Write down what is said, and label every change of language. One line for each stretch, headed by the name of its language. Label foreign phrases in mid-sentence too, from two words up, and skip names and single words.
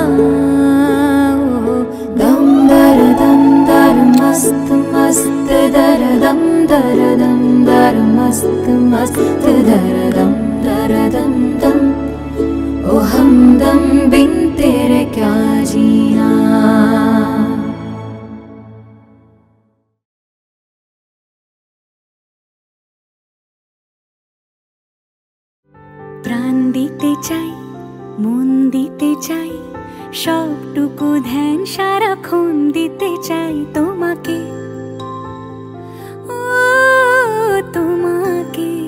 Hindi: दम दर मस्त मस्त दर दम दर मस्त मस्त दर दम दम, ओ हमदम बिन तेरे क्या जीना।
Bangla: প্রাণ দিতে চাই, মন দিতে চাই, সবটুকু ধ্যান সারাক্ষণ দিতে চাই তোমাকে, ও তোমাকে।